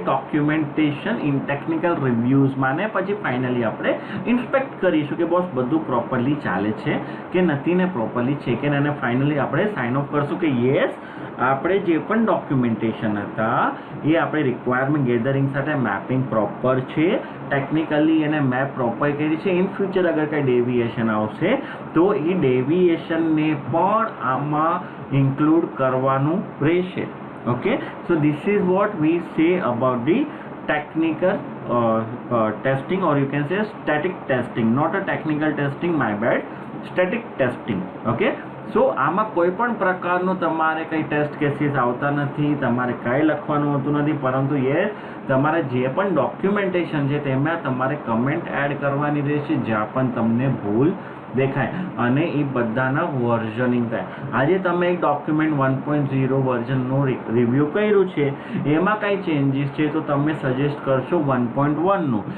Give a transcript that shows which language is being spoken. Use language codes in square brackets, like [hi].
[gu] Documentation in technical રિવ્યુઝમાં, ને પછી finally આપણે ઇન્સ્પેક્ટ કરીશું કે બોસ બધું પ્રોપરલી ચાલે છે કે નથી, ને પ્રોપરલી છે કે નહીં, અને ફાઇનલી આપણે સાઇન ઓફ કરશું કે યસ, આપણે જે પણ ડોક્યુમેન્ટેશન હતા એ આપણે રિક્વાયરમેન્ટ ગેધરિંગ સાથે મેપિંગ પ્રોપર છે, ટેકનિકલી એને મેપ પ્રોપર કરી છે. ઇન ફ્યુચર અગર કંઈ ડેવિએશન આવશે તો એ ડેવિએશનને પણ આમાં ઇન્ક્લુડ કરવાનું રહેશે. [en] Okay, so this is what we say about the technical testing, or you can say static testing, not a technical testing, my bad, static testing. Okay, so [gu] આમાં કોઈ પણ પ્રકારનો તમારે કંઈ ટેસ્ટ કેસીસ આવતા નથી, તમારે કાંઈ લખવાનું હોતું નથી, પરંતુ એ તમારે જે પણ ડોક્યુમેન્ટેશન છે તેમાં તમારે કમેન્ટ એડ કરવાની રહેશે જ્યાં પણ તમને ભૂલ દેખાય અને એ બધાના વર્ઝનિંગ થાય. આજે તમે એક ડોક્યુમેન્ટ 1.0 વર્ઝનનું રિવ્યૂ કર્યું છે, એમાં કાંઈ ચેન્જીસ છે તો તમે સજેસ્ટ કરશો 1.1નું.